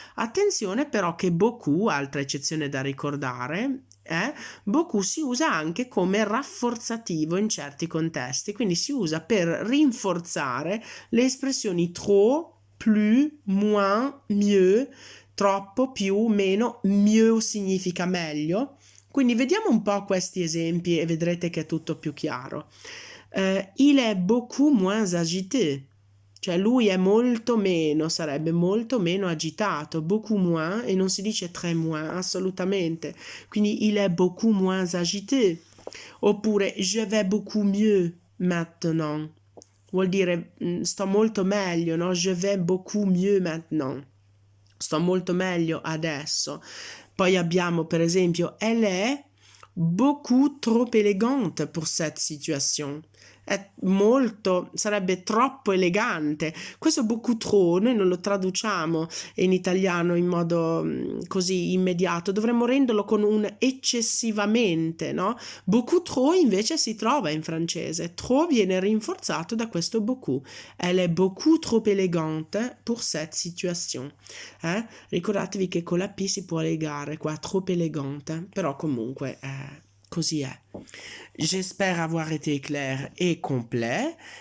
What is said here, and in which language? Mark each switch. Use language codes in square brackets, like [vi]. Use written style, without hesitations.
[it] Attenzione però che beaucoup, altra eccezione da ricordare, beaucoup si usa anche come rafforzativo in certi contesti, quindi si usa per rinforzare le espressioni trop, plus, moins, mieux, troppo, più, meno. Mieux significa meglio. Quindi vediamo un po' questi esempi e vedrete che è tutto più chiaro. [fr] Il est beaucoup moins agité. [it] Cioè lui è molto meno, sarebbe molto meno agitato, beaucoup moins, e non si dice très moins, assolutamente. [fr] Quindi il est beaucoup moins agité. Oppure je vais beaucoup mieux maintenant. [it] Vuol dire sto molto meglio, no? [fr] Je vais beaucoup mieux maintenant. [it] Sto molto meglio adesso. Poi abbiamo per esempio [fr] elle est beaucoup trop élégante pour cette situation. [it] È molto, sarebbe troppo elegante. Questo beaucoup trop noi non lo traduciamo in italiano in modo così immediato, dovremmo renderlo con un eccessivamente, no? Beaucoup trop invece si trova in francese, trop viene rinforzato da questo beaucoup. [fr] Elle est beaucoup trop élégante pour cette situation. [it] Ricordatevi che con la P si può legare qua, trop élégante, però comunque così è. [fr] J'espère avoir été clair et complet.